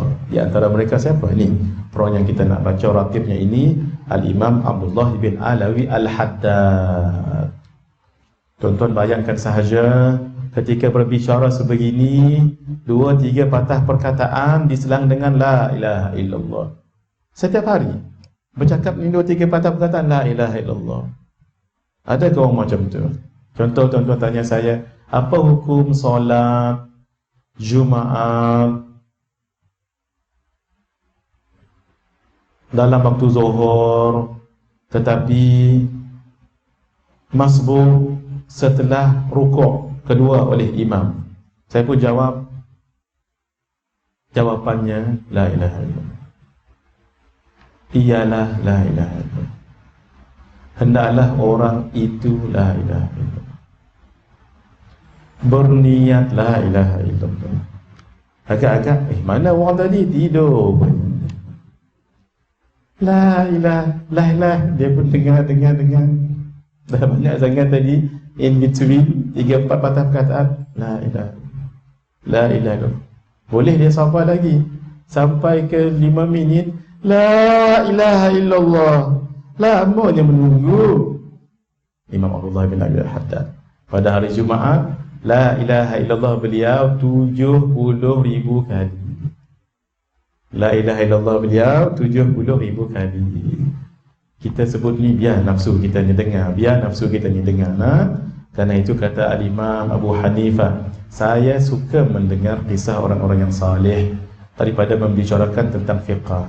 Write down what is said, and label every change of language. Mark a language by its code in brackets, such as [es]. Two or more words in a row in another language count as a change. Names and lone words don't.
[ms] Di antara mereka siapa ini? Orang yang kita nak baca ratibnya ini, Al-Imam Abdullah bin Alawi Al-Haddad. Tuan-tuan bayangkan sahaja ketika berbicara sebegini, 2-3 patah perkataan diselang dengan [ar] la ilaha illallah. [ms] Setiap hari bercakap ni 2-3 patah perkataan [ar] la ilaha illallah. [ms] Ada ke orang macam tu? Contoh tuan-tuan tanya saya, apa hukum solat Jumaat dalam waktu zuhur tetapi masbuk setelah rukuk kedua oleh imam? Saya pun jawab, jawapannya [ar] la ilaha illallah. Ialah la ilaha illallah. [ms] Hendaklah orang itu [ar] la ilaha illallah. Berniat la ilaha illallah. [ms] Agak-agak mana orang tadi tidur. [ar] La ilaha, [ms] dia pun dengar. Dah banyak sangat tadi [en] in between [ms] 3-4 patah perkataan [ar] la ilaha illallah. [ms] Boleh dia sabar lagi sampai ke 5 minit [ar] la ilaha illallah. [ms] Lama dia menunggu. Imam Abdullah bin Abi Al-Haddad pada hari Jumaat, [ar] la ilaha illallah [ms] beliau 70,000 kali. [ar] La ilaha illallah [ms] beliau 70,000 kali. Kita sebut ni biar nafsu kita ni dengar, biar nafsu kita ni dengar. Karena itu kata Al-Imam Abu Hanifah, saya suka mendengar kisah orang-orang yang saleh daripada membicarakan tentang fiqah.